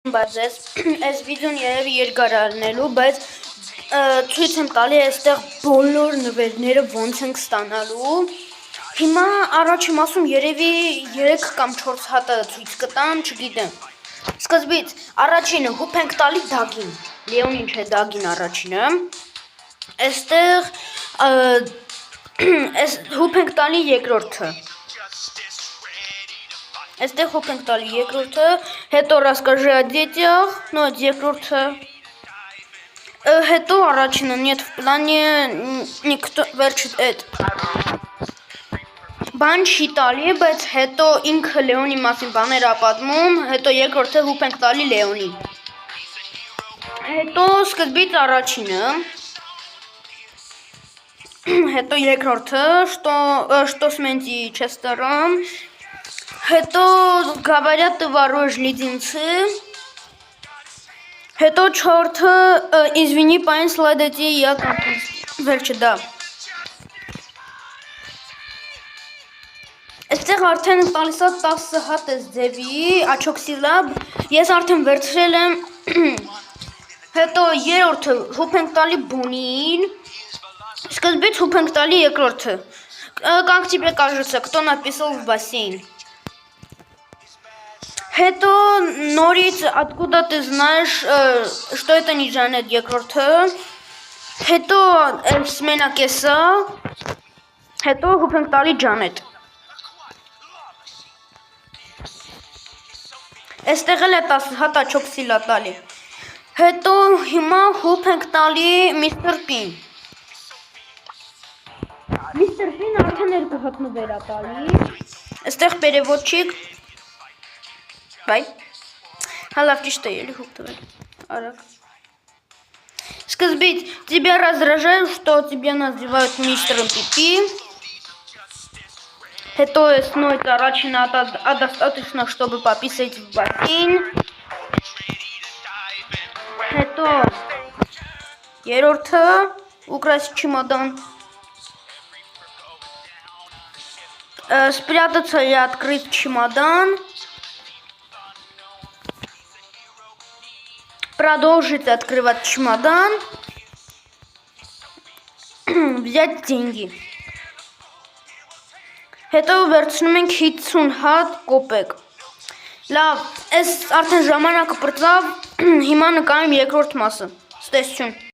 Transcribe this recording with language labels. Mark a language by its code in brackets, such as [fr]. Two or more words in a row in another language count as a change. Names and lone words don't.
[hy] բայց այս վիդեոն երևի երկար արնելու, բայց ցույց եմ տալի այստեղ բոլոր նվերները ոնց ենք ստանալու։ Հիմա առաջի մասում երևի 3 կամ 4 հատը ցույց կտամ, չգիտեմ։ Սկզբից առաջինը հուփ ենք տալի Դագին։ Լեոնին չէ, Դագին առաջինը։ Այստեղ հուփ ենք տալի երկրորդը։ Այստեղ հուփ ենք տալի երկրորդը, հետո [ru] расскажи о детях, но [hy] երկրորդը։ Հետո առաջինը [ru] нет в плане никто [hy] վերջը այդ բան չի տալի, բայց հետո ինքը Լեոնի մասին բաներ ա պատմում, հետո երկրորդը հուփ ենք տալի Լեոնին։ Հետո սկզբից առաջինը, հետո երկրորդը, [ru] что с Менти Честером, հետո говорят ты воруешь леденцы, [hy] հետո չորրորդը [ru] извини парень сладости я [hy] վերջը դա։ Այստեղ արդեն տալիս է 10 հատ էս ձևի, աչոքսիլաբ, ես արդեն վերցրել եմ, հետո երրորդը հուփ ենք տալի Բոնին, սկզբից հուփ ենք տալի երկրորդը, [ru] как тебе кажется, кто написал в бассейн, [hy] հետո նորից [ru] откуда ты знаешь, что это не Жанет [hy] երկրորդը, հետո սմենակեսը, հետո հուփ ենք տալի Ջանետ։ Այստեղ էլ է 10 հատ աչոքսիլա տալի։ Հետո հիմա հուփ ենք տալի Միսթր Պին։ Միսթր Պին արդեն 2 հատ նվեր ա տալի։ Այստեղ переводчик։ Բայ։ Հալավ ճիշտ է ելի հուփ տվել։ Արագ։ Սկզբից [ru] тебя раздражает, что тебя называют мистером Пипи. [hy] Հետո նույն առաջին [ru] достаточно, чтобы пописать в бассейн. [hy] Հետո երրորդը [ru] украсть чемодан. Спрятаться и открыть чемодан. Продолжить открывать чемодан. Взять деньги. [hy] Հետո վերցնում ենք 50 հատ կոպեկ։ Լավ, այս արդեն ժամանակը պրծավ, հիմա նկարեմ երկրորդ մասը։ Ստեսություն։